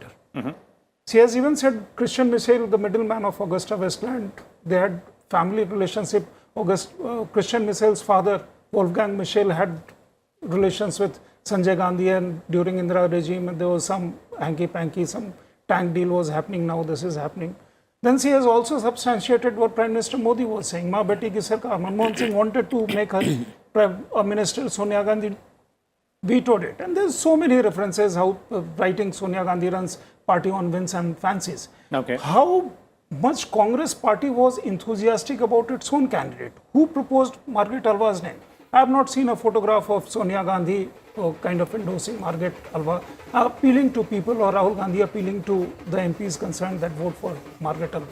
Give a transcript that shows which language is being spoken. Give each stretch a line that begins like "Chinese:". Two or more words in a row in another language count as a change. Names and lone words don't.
English: She has even said Christian Michel, the middleman of Augusta Westland, they had family relationship. Christian Michel's father, Wolfgang Michel, had relations with Sanjay Gandhi, and during Indira regime, there was some hanky-panky, some tank deal was happening, now this is happening. Then she has also substantiated what Prime Minister Modi was saying.
Hindi: Ma beti ki sarkar.
English: Manmohan Singh wanted to make her a minister, Sonia Gandhi vetoed it. And there's so many references how writing Sonia Gandhi runs party on whims and fancies. Okay. How much Congress party was enthusiastic about its own candidate? Who proposed Margaret Alva's name? I have not seen a photograph of Sonia Gandhi kind of endorsing Margaret Alva, appealing to people, or Rahul Gandhi appealing to the MPs concerned that vote for Margaret Alva.